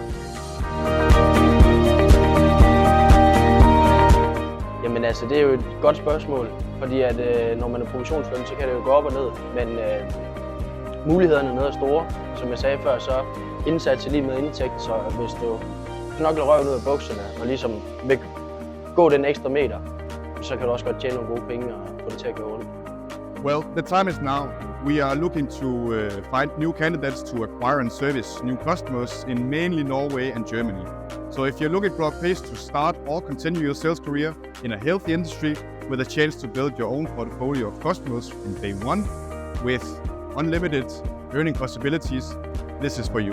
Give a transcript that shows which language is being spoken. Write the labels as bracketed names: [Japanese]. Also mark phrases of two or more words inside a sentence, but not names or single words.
[Danish] Jamen altså, det er jo et godt spørgsmål, fordi at når man er provisionsløn, så kan det jo gå op og ned, men mulighederne er nede er store. Som jeg sagde før, så indsats er lige med indtægt, så hvis du knokler røven ud af bukserne og ligesom vil gå den ekstra meter, så kan du også godt tjene nogle gode penge og få det til at gå rundt. [English] Well, the time is now. We are looking to find new candidates to acquire and service new customers in mainly Norway and Germany. So if you're looking for a place to start or continue your sales career in a healthy industry with a chance to build your own portfolio of customers from day one with unlimited earning possibilities, this is for you.